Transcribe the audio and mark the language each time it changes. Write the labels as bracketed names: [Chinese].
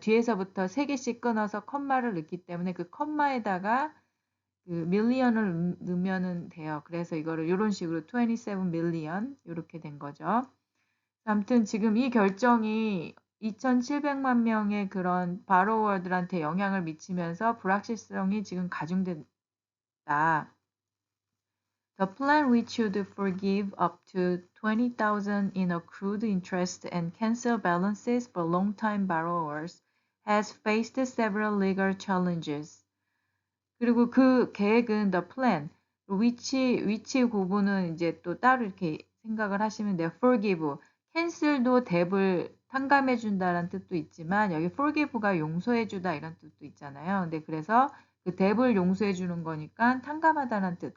[Korean] 뒤에서부터 3개씩 끊어서 컴마를 넣기 때문에 그 컴마에다가 그 million을 넣으면은 돼요. 그래서 이거를 이런 식으로 27 million 이렇게 된 거죠. 아무튼 지금 이 결정이 2,700만 명의 그런 바로워들한테 영향을 미치면서 불확실성이 지금 가중됐다. [English] The plan which would forgive up to 20,000 in accrued interest and cancel balances for long-time borrowers has faced several legal challenges. [Korean] 그리고 그 계획은 [English] the plan, [Korean] 위치 구분은 이제 또 따로 이렇게 생각을 하시면 돼요. forgive, cancel도 뎁을 탕감해 준다는 뜻도 있지만 여기 forgive가 용서해 주다 이런 뜻도 있잖아요. 근데 그래서 그 뎁을 용서해 주는 거니까 탕감하다는 뜻.